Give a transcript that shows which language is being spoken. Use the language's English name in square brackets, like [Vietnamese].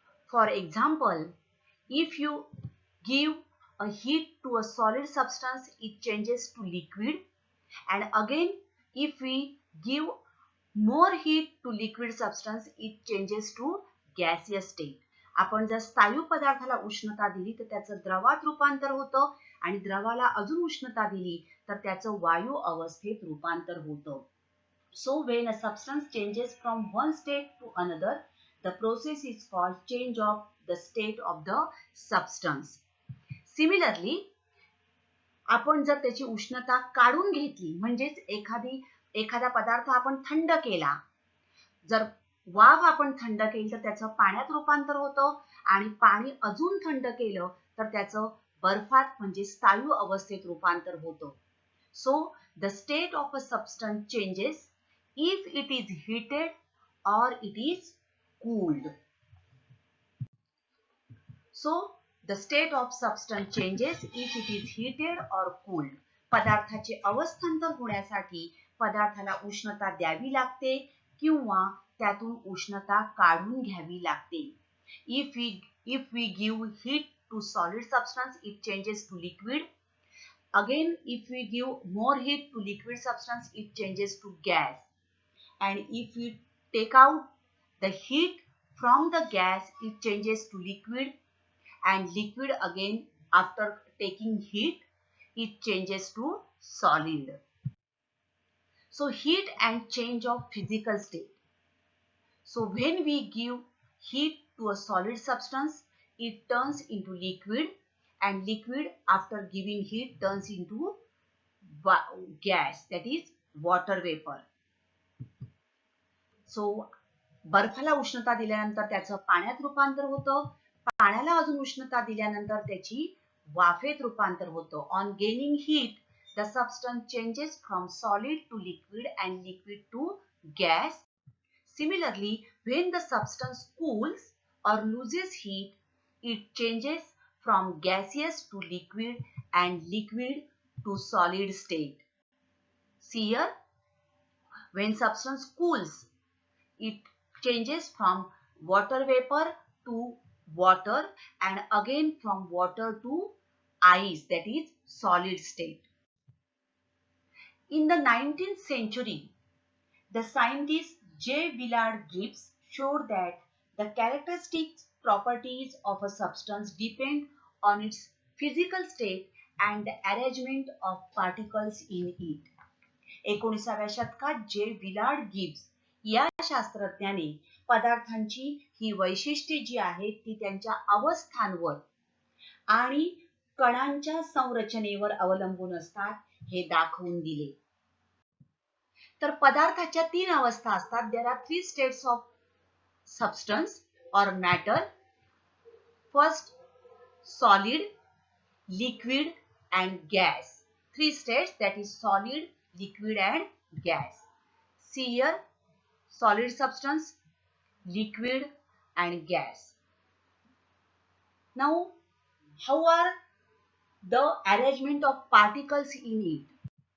[English] For example, if you give a heat to a solid substance, it changes to liquid. And again, if we give more heat to liquid substance, it changes to gaseous state. [Marathi] आपण जर स्थायू पदार्थाला उष्णता दिली तर त्याचं द्रवात रूपांतर होतं आणि द्रवाला अजून उष्णता दिली तर त्याचं वायू अवस्थेत रूपांतर होतं. [English] So when a substance changes from one state to another, the process is called change of the state of the substance. Similarly, [Marathi] आपण जर त्याची उष्णता काढून घेतली, म्हणजेच एखादा पदार्थ आपण थंड केला, जर वाफ आपण थंड केली तर त्याचं पाण्यात रूपांतर होतं आणि पाणी अजून थंड केलं तर त्याचं बर्फात म्हणजे स्थायू अवस्थेत रूपांतर होतं. [English] So the state of a substance changes if it is heated or it is cooled. So the state of substance changes if it is heated or cooled. [Marathi] पदार्थाचे अवस्थांतर होण्यासाठी पदार्थाला उष्णता द्यावी लागते किंवा त्यातून उष्णता काढून घ्यावी लागते. [English] If we give heat to solid substance, it changes to liquid. Again, if we give more heat to liquid substance, it changes to gas. And if we take out the heat from the gas, it changes to liquid. And liquid again, after taking heat, it changes to solid. So heat and change of physical state. So when we give heat to a solid substance, it turns into liquid, and liquid after giving heat turns into gas, that is water vapor. So [Marathi] बर्फाला उष्णता दिल्यानंतर त्याचं पाण्यात रूपांतर होतं, पाण्याला अजून उष्णता दिल्यानंतर त्याची वाफेत रूपांतर होतं. [English] On gaining heat the substance changes from solid to liquid and liquid to gas. Similarly, when the substance cools or loses heat, it changes from gaseous to liquid and liquid to solid state. See here, when substance cools, it changes from water vapor to water and again from water to ice, that is solid state. In the 19th century, the scientist J. Willard Gibbs showed that the characteristic properties of a substance depend on its physical state and the arrangement of particles in it. [Marathi] 19व्या शतकात जे Willard Gibbs या शास्त्रज्ञाने पदार्थांची ही वैशिष्ट्ये जी आहेत ती त्यांच्या अवस्थांवर आणि कणांच्या संरचनेवर अवलंबून असतात हे दाखवून दिले. तर पदार्थाच्या 3 अवस्था असतात. [English] There are 3 states of substance or matter. First solid, liquid and gas. 3 states, that is solid, liquid and gas. See here, solid substance, liquid and gas. Now, how are the arrangement of particles in it?